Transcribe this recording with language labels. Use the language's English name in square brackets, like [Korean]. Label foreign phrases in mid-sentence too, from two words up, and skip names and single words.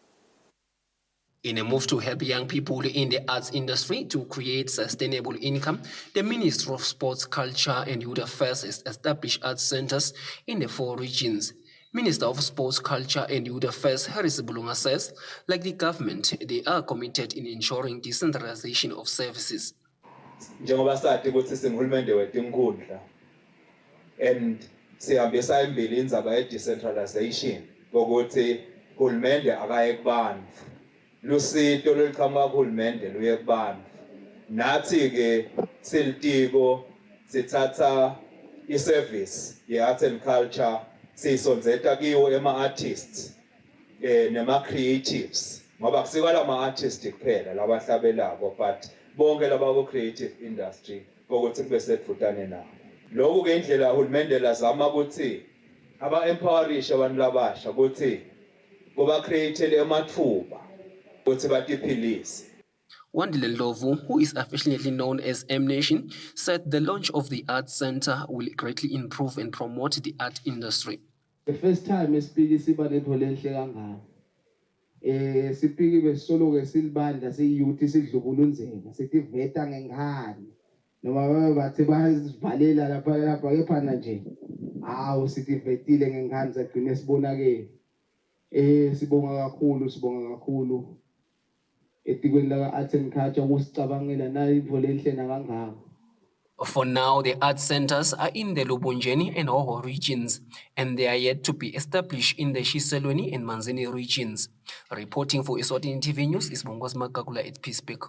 [English] In a move to help young people in the arts industry to create sustainable income, the Ministry of Sports, Culture and Youth Affairs has established arts centers in the 4 regions. Minister of Sports, Culture and Youth Affairs, Harris Bulunga says, like the government, they are committed in ensuring decentralization of services. [Swati] Njengoba sathi ukuthi singulumende wetinkhundla and sihambisa imbili indzaba ye decentralization ukuthi uhulumende akaye kubantu. Lusito loluqhamuka kuhulumende luye kubantu. Nathi ke silitiko sithatha iservice ye-arts and culture siyisonzeta kiwo ema-artists nema-creatives ngoba kusikala ama-artists kuphela labahlabelako but bonke laba ku-creative industry ukuthi kube sedvutane nabo. Lokhu ke indlela uhulumende lazama ukuthi aba-empowerishe abantu labasha ukuthi kuba createle emathuba. [English] Wandile Ndlovu, who is affectionately known as M-Nation, said the launch of the Arts Centre will greatly improve and promote the art industry. The first time I speak [Swati] isiba lento lenhle kangaka. Sipiki besolo ke silibandla seyouth sidlubulunzeka sithi veta ngenkani. Noma bathi basivalela lapha kephana nje. Hawu sithi vetile ngenkani sagcina sibonakele. Sibonga kakhulu. [English] For now, the art centers are in the Lubunjeni and Hoho regions, and they are yet to be established in the Shiselweni and Manzini regions. Reporting for Eswatini TV News is Bongos Makakula at Peacepeak.